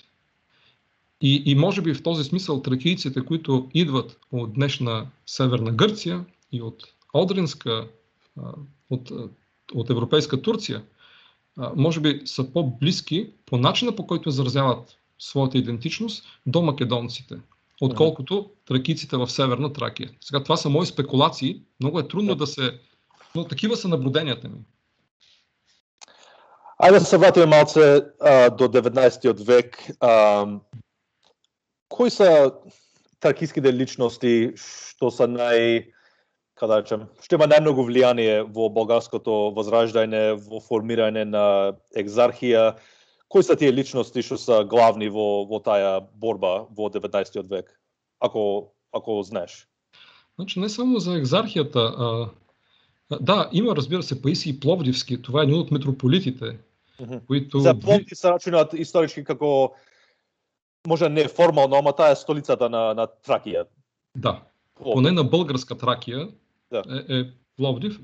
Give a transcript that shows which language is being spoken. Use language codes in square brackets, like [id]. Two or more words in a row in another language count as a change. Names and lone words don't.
[bg] И може би в този смисъл тракийците, които идват от днешна Северна Гърция и от Одринска, от европейска Турция, може би са по-близки по начина, по който изразяват своята идентичност до македонците, отколкото тракийците в Северна Тракия. Сега това са мои спекулации, много е трудно но такива са наблюденията ми. [mk] Айде да се вратим малце до 19 век. Кои са тракийските личности, што са што има најмногу влијание во българското возраждање, во формирање на екзархија? Кои са тие личности што са главни во тая борба во 19 век? Ако знаеш. [bg] Значи не само за екзархията. Да, има, разбира се, Паисий Пловдивски, това е един от митрополитите, които... [mk] За Пловдив се рачунат исторички како, може не формално, ама таа е столицата на Тракија. [bg] Да, поне на българска Тракия е Пловдив.